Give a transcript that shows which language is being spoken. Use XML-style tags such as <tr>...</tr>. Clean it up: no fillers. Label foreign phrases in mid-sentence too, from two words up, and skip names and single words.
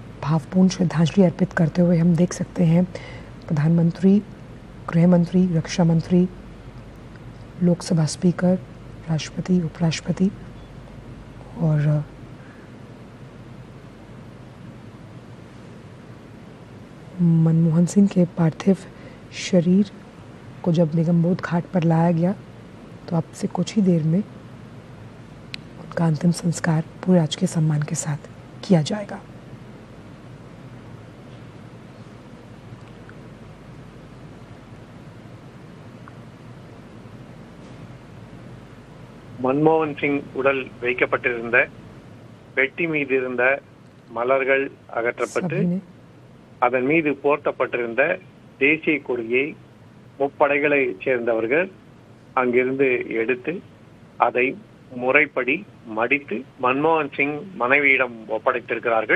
<hi>भावपूर्ण श्रद्धांजलि अर्पित करते हुए हम देख सकते हैं प्रधानमंत्री, गृह मंत्री, रक्षा मंत्री, लोकसभा स्पीकर, राष्ट्रपति, उपराष्ट्रपति और मनमोहन सिंह के पार्थिव शरीर को जब निगमबोध घाट पर लाया गया तो अब से कुछ ही देर में उनका अंतिम संस्कार पूरे राजकीय सम्मान के साथ किया जाएगा।</hi> <ta>மன்மோகன் சிங் உடல் வைக்கப்பட்டிருந்த பெட்டி மீது இருந்த மலர்கள் அகற்றப்பட்டு அதன் மீது போர்த்தப்பட்டிருந்த தேசிய கொடியை முப்படைகளைச் சேர்ந்தவர்கள் அங்கிருந்து எடுத்து அதை முறைப்படி மடித்து மன்மோகன் சிங் மனைவியிடம் ஒப்படைத்திருக்கிறார்கள்.</ta>